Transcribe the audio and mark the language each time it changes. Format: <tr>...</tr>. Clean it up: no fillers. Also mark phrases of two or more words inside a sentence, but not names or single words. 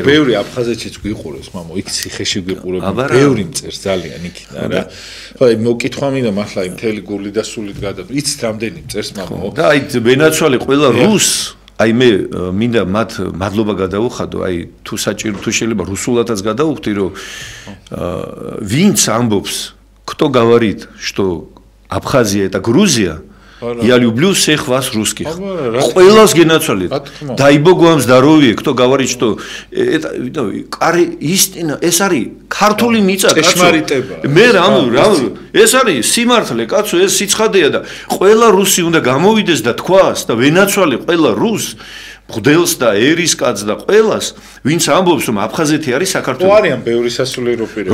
<ka>ბევრი აფხაზეთშიც გვიყურებს მამო იქ ციხეში გვიყურებს ბევრი მწერს ძალიან იქით რა ხო აი მოკითხვა მინდა მართლა იმ მთელი გული და სულით გადაბ იცით რამდენი მწერს მამო და აი ბენაცვალე ყველა რუს აი მე მინდა მათ მადლობა გადაუხადო აი თუ საჭირო თუ შეიძლება რუსულადაც გადაუხდი რომ ვინც ამბობს</ka> <ru>кто говорит что Абхазия это Грузия я люблю всех вас русских</ru> <ka>ყველას გენაცვალეთ</ka> <ru>дай бог вам здоровья кто говорит что это истина</ru> <ka>ეს არის ქართული მიწა კაცო მე რა ეს არის სიმართლე კაცო ეს სიცხადეა და ყველა რუსი უნდა გამოვიდეს და თქვას და ვენაცვალე ყველა რუს მღვდელს და ერისკაცს და ყველას ვინც ამბობს რომ აფხაზეთი არის საქართველო არიან ბევრი სასულიერო პირები</ka>